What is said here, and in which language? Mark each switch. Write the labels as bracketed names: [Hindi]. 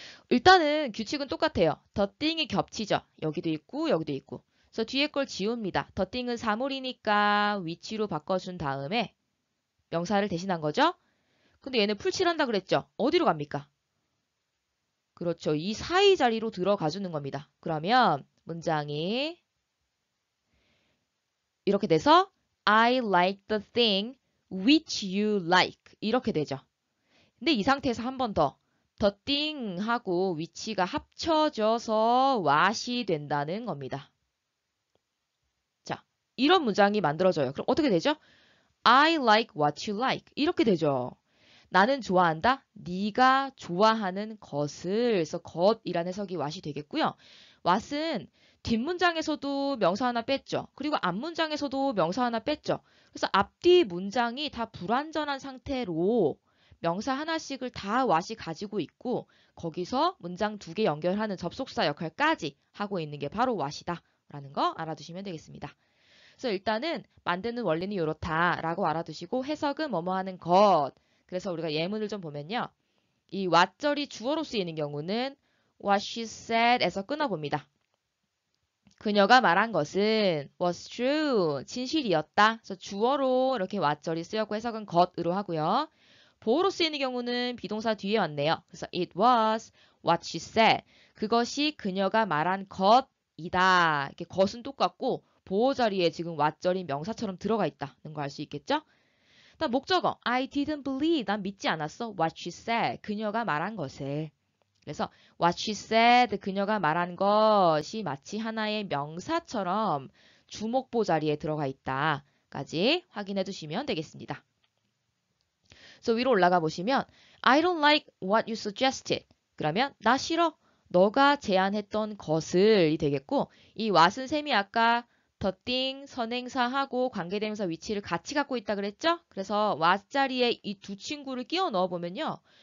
[Korean] 일단은 규칙은 똑같아요. the thing이 겹치죠. 여기도 있고 여기도 있고. 그래서 뒤에 걸 지웁니다. the thing은 사물이니까 위치로 바꿔준 다음에 명사를 대신한 거죠. 근데 얘는 풀칠한다 그랬죠. 어디로 갑니까? 그렇죠. 이 사이 자리로 들어가 주는 겁니다. 그러면 문장이 이렇게 돼서 [English] I like the thing which you like [Korean] 이렇게 되죠. 근데 이 상태에서 한 번 더 the thing 하고 위치가 합쳐져서 what이 된다는 겁니다. 자, 이런 문장이 만들어져요. 그럼 어떻게 되죠? [English] I like what you like [Korean] 이렇게 되죠. 나는 좋아한다. 네가 좋아하는 것을 그래서 것이라는 해석이 what이 되겠고요. what은 뒷문장에서도 명사 하나 뺐죠. 그리고 앞문장에서도 명사 하나 뺐죠. 그래서 앞뒤 문장이 다 불완전한 상태로 명사 하나씩을 다 what이 가지고 있고 거기서 문장 두 개 연결하는 접속사 역할까지 하고 있는 게 바로 what이다 라는 거 알아두시면 되겠습니다. 그래서 일단은 만드는 원리는 이렇다라고 알아두시고 해석은 뭐뭐 하는 것 그래서 우리가 예문을 좀 보면요. 이 what절이 주어로 쓰이는 경우는 [English] what she said [Korean] 에서 끊어봅니다. 그녀가 말한 것은 [English] was true, [Korean] 진실이었다. 그래서 주어로 이렇게 what절이 쓰였고 해석은 것으로 하고요. 보어로 쓰이는 경우는 비동사 뒤에 왔네요. 그래서 [English] it was what she said. [Korean] 그것이 그녀가 말한 것이다. 이렇게 것은 똑같고 보어 자리에 지금 what절이 명사처럼 들어가 있다는 거 알 수 있겠죠? 다음 목적어 [English] I didn't believe. [Korean] 난 믿지 않았어. [English] What she said. [Korean] 그녀가 말한 것을. 그래서 [English] what she said. [Korean] 그녀가 말한 것이 마치 하나의 명사처럼 주목보 자리에 들어가 있다까지 확인해 두시면 되겠습니다. 그래서 위로 올라가 보시면 [English] I don't like what you suggested. [Korean] 그러면 나 싫어. 너가 제안했던 것을이 되겠고 이 what은 셈이 아까 the thing 선행사하고 관계대명사 위치를 같이 갖고 있다 그랬죠? 그래서 what 자리에 이 두 친구를 끼워 넣어 보면요.